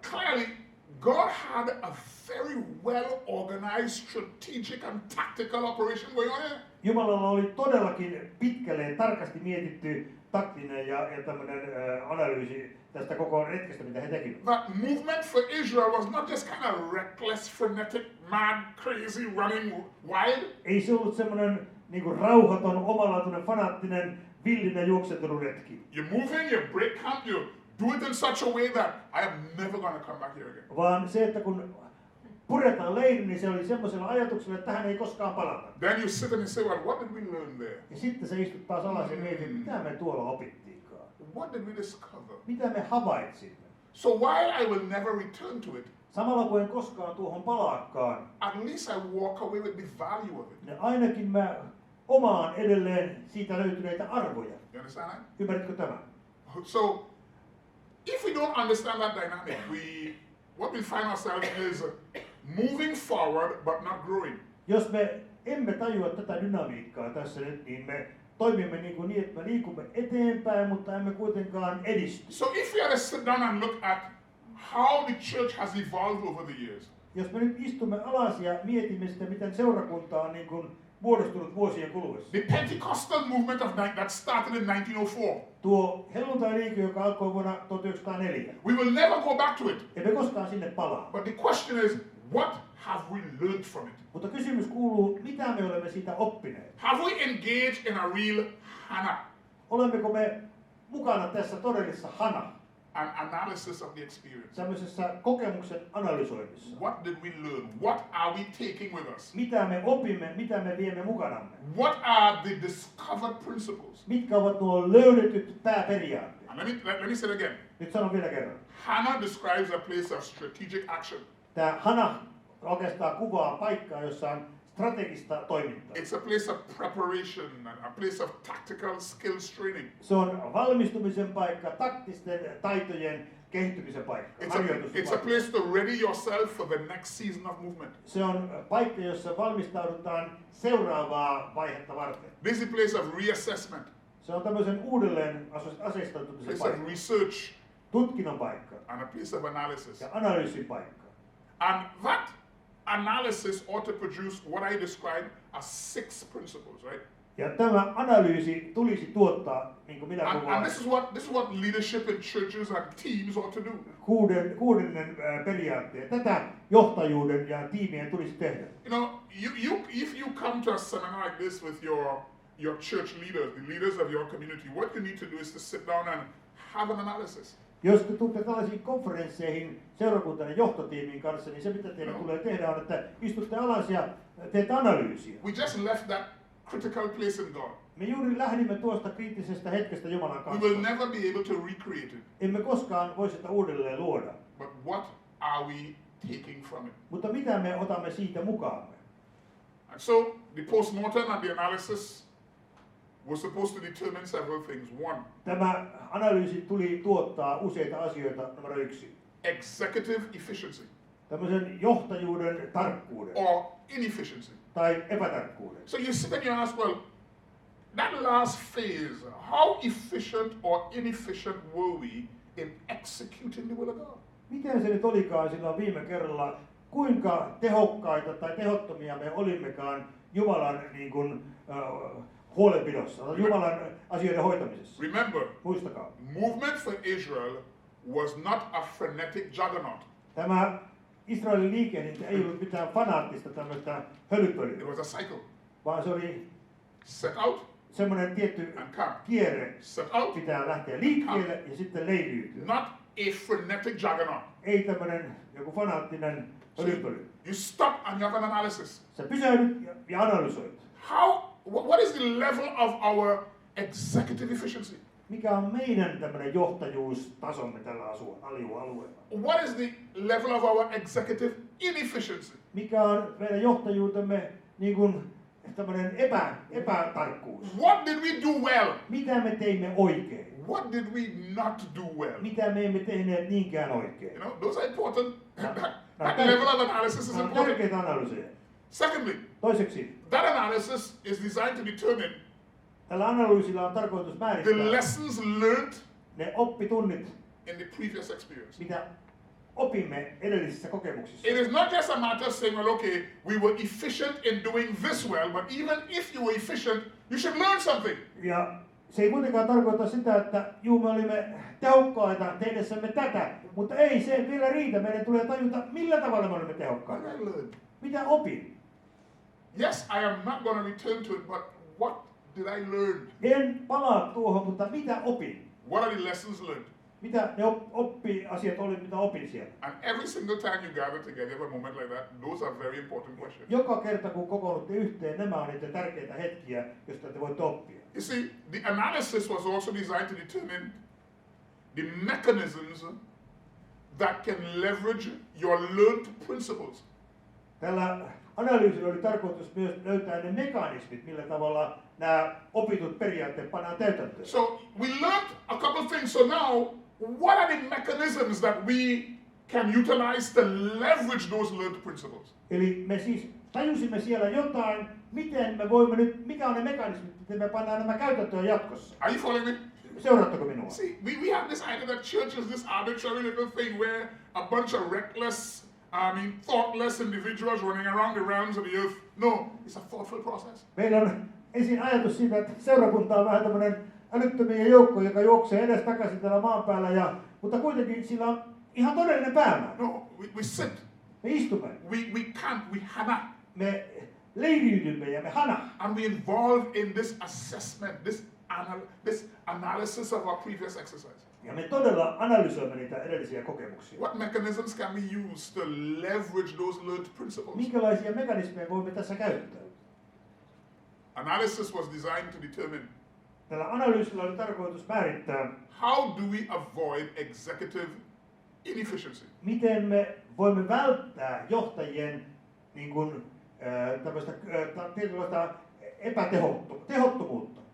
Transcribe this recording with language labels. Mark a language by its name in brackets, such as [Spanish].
[English] Clearly, God had a very well organized, strategic, and tactical operation going on here. [Finnish] Jumalalla oli todellakin pitkälle ja tarkasti mietitty taktinen ja tämmöinen analyysi tästä koko retkestä, mitä he tekivät. [English] That movement for Israel was not just kind of reckless, frenetic, mad, crazy, running wild. [Finnish] Ei se ollut semmoinen niinku rauhaton, omalaatuinen, fanaattinen, villinen juoksentelun retki. [English] You move in, you break camp, you do it in such a way that I am never going to come back here again. [Finnish] Vaan se, että kun puretaan leiri, niin se oli semmoisella ajatuksella, että tähän ei koskaan palata. [English] Then you sit and you say, well, what did we learn there? [Finnish] Ja sitten sä istut taas alas ja mietit, mitä me tuolla opittiinkaan. [English] What did we discover? [Finnish] Mitä me havaitsimme. [English] So while I will never return to it, [Finnish] Samalla kun en koskaan tuohon palaakaan, [English] at least I walk away with the value of it. [Finnish] niin ainakin mä omaan edelleen siitä löytyneitä arvoja. [English] You understand that? [Finnish] Ymmärrätkö tämän? [English] So, if we don't understand that dynamic, what we find ourselves is moving forward but not growing. [Finnish] Jos me emme tajua tätä dynamiikkaa tässä nyt, niin me toimimme niin, että me liikumme eteenpäin, mutta emme kuitenkaan edisty. [English] So if we had to sit down and look at how the church has evolved over the years, [Finnish] Jos me nyt istumme alas ja mietimme sitä, miten seurakunta on niin kuin muodostunut vuosien kuluessa. [English] the Pentecostal movement that started in 1904, [Finnish] Tuo helluntai-liike, joka alkoi vuonna 1904. [English] we will never go back to it. [Finnish] Emme koskaan sinne palaa. [English] But the question is, what have we learned from it? [Finnish] Mutta kysymys kuuluu, mitä me olemme siitä oppineet? [English] Have we engaged in a real Hannah, [Finnish] Olemmeko me mukana tässä todellisessa hana, [English] an analysis of the experience? [Finnish] tämmöisessä kokemuksen analysoinnissa? [English] What did we learn? What are we taking with us? [Finnish] Mitä me opimme, mitä me viemme mukanamme? [English] What are the discovered principles? [Finnish] Mitkä ovat nuo löydetyt pääperiaatteet? [English] And let me say it again. [Finnish] Nyt sanon vielä kerran. [English] Hannah describes a place of strategic action. [Finnish] Tämä hana oikeastaan kuvaa paikkaa, jossa on strategista toimintaa. [English] It's a place of preparation and a place of tactical skills training. [Finnish] Se on valmistumisen paikka, taktisten taitojen kehittymisen paikka, [English] It's a [Finnish] harjoituspaikka. [English] place to ready yourself for the next season of movement. [Finnish] Se on paikka, jossa valmistaudutaan seuraavaa vaihetta varten. [English] This is a place of reassessment, [Finnish] Se on tämmöisen uudelleen aseistautumisen [English] place [Finnish] paikka, [English] of research, [Finnish] tutkinnon paikka [English] and a place of analysis. [Finnish] ja analyysin paikka. [English] And that analysis ought to produce what I describe as 6 principles, right? [Finnish] Ja tämä analyysi tulisi tuottaa, niin kuin minä [English] And [Finnish] kuvaan, [English] this is what leadership in churches and teams ought to do. [Finnish] kuudennen periaatteen. Tätä johtajuuden ja tiimien tulisi tehdä. [English] You know, if you come to a seminar like this with your church leaders, the leaders of your community, what you need to do is to sit down and have an analysis. [Finnish] Jos te tulette tällaisiin konferensseihin seurakuntainen johtotiimin kanssa, niin se mitä teidän tulee tehdä on, että istutte alas ja teette analyysiä. [English] We just left that critical place in God. [Finnish] Me juuri lähdimme tuosta kriittisestä hetkestä Jumalan [English] We [Finnish] kanssa. [English] will never be able to recreate it. [Finnish] Emme koskaan voi sitä uudelleen luoda. [English] But what are we taking from it? [Finnish] Mutta mitä me otamme siitä mukaamme? [English] And so the postmortem and the analysis was supposed to determine several things. One, [Finnish] Tämä analyysi tuli tuottaa useita asioita. Numero 1. [English] executive efficiency [Finnish] Tämmöisen johtajuuden tarkkuuden [English] or inefficiency. [Finnish] tai epätarkkuuden. [English] So you sit and you ask, well, that last phase, how efficient or inefficient were we in executing the will of God? [Finnish] Miten se nyt olikaan silloin viime kerralla? Kuinka tehokkaita tai tehottomia me olimmekaan Jumalan niin kuin, huolenpidossa, Jumalan asioiden hoitamisessa? [English] Remember, [Finnish] Muistakaa. [English] movement for Israel was not a frenetic juggernaut. [Finnish] Tämä Israelin liikehdintä ei ollut mitään fanaattista tämmöistä [English] It [Finnish] höylypölyä, [English] was a cycle. [Finnish] vaan se oli [English] Set out [Finnish] semmoinen tietty [English] and come. [Finnish] kierre. [English] Set out, [Finnish] Pitää lähteä liikkeelle ja sitten leiriytyä. [English] not a frenetic juggernaut. [Finnish] Ei tämmöinen joku fanaattinen höylypöly. [English] You stop and you have an analysis. [Finnish] Sä pysähdyt ja analysoit. [English] What is the level of our executive efficiency? [Finnish] Mikä on meidän tämmöinen johtajuustasomme tällä alueella? [English] What is the level of our executive inefficiency? [Finnish] Mikä on meidän johtajuutemme niin kuin tämmöinen epätarkkuus? [English] What did we do well? [Finnish] Mitä me teimme oikein? [English] What did we not do well? [Finnish] Mitä me emme tehneet niinkään oikein? [English] You know, those are important. [Finnish] No, [English] That level of analysis is [Finnish] Nämä on [English] important. [Finnish] tärkeitä analyysejä. [English] Secondly, [Finnish] Toiseksi, [English] that analysis is designed to determine [Finnish] tällä analyysillä on tarkoitus [English] the [Finnish] määrittää [English] lessons learned [Finnish] ne oppitunnit, [English] in the previous experience. [Finnish] mitä opimme edellisissä kokemuksissa. [English] It is not just a matter of saying, well, okay, we were efficient in doing this well, but even if you were efficient, you should learn something. [Finnish] Ja se ei kuitenkaan tarkoita sitä, että juu, me olimme tehokkaita tehdessämme tätä, mutta ei se vielä riitä. Meidän tulee tajuta, millä tavalla me olemme [English] What [Finnish] tehokkaita. [English] did I learn? [Finnish] Mitä opin? [English] Yes, I am not going to return to it, but what did I learn? [Finnish] En palaa tuohon, mutta mitä opin? [English] What are the lessons learned? [Finnish] Mitä ne oppi-asiat oli, mitä opin siellä? [English] And every single time you gather together, you have a moment like that. Those are very important questions. [Finnish] Joka kerta kun kokoonnutte yhteen, nämä on niitä tärkeitä hetkiä, joista te voitte oppia. [English] You see, the analysis was also designed to determine the mechanisms that can leverage your learned principles. [Finnish] Tällä analyysillä oli tarkoitus myös löytää ne mekanismit, millä tavalla nämä opitut periaatteet pannaan täytäntöön. [English] So we learned a couple of things. So now, what are the mechanisms that we can utilize to leverage those learned principles? [Finnish] Eli me siis tajusimme siellä jotain, miten me voimme nyt, mikä on ne mekanismit, miten me pannaan nämä käytäntöön jatkossa. [English] Are you following me? [Finnish] Seuraatteko minua? [English] See, we have this idea that church is this arbitrary little thing where a bunch of reckless, thoughtless individuals running around the realms of the earth. No, it's a thoughtful process. [Finnish] Meillä on ensin ajatus siitä, että seurakunta on vähän tämmöinen älyttömien joukko, joka juoksee edes takaisin täällä maan päällä, mutta kuitenkin sillä on ihan todellinen päämäärä. [English] No, we sit. [Finnish] Me istumme, [English] We camp, we hana. [Finnish] me leiriydymme ja me hana. [English] And we involve in this assessment, this analysis of our previous exercise. [Finnish] Ja me todella analysoimme niitä edellisiä kokemuksia. [English] What mechanisms can we use to leverage those learned principles? [Finnish] Minkälaisia mekanismeja voimme tässä käyttää? [English] Analysis was designed to determine [Finnish] Tällä analyysillä oli tarkoitus määrittää, [English] how do we avoid executive inefficiency. [Finnish] miten me voimme välttää johtajien niin kuin, tämmöistä tietynlaista tehottomuutta.